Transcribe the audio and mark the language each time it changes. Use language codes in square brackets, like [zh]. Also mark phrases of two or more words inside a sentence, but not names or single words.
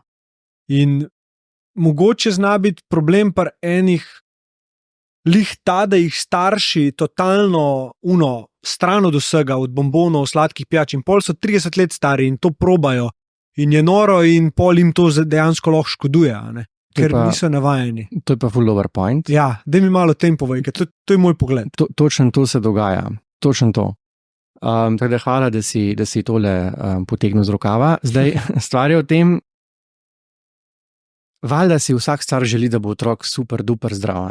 [sl] In mogoče zna biti problem pri enih lih ta, da jih starši totalno stran od vsega, od bombonov, sladkih pijač in pol so 30 let stari in to probajo in je noro in pol jim to dejansko lahko škoduje, ker niso navajeni. To je pa full [en] over point. [sl] Ja, daj mi malo o tem povej, ker to je moj pogled. Točno to se dogaja, točno to. Tako da hvala, da si tole potegnil z rokava. Zdaj, stvar je o tem, valjda si vsak star želi, da bo otrok [en] super duper [sl] zdrav,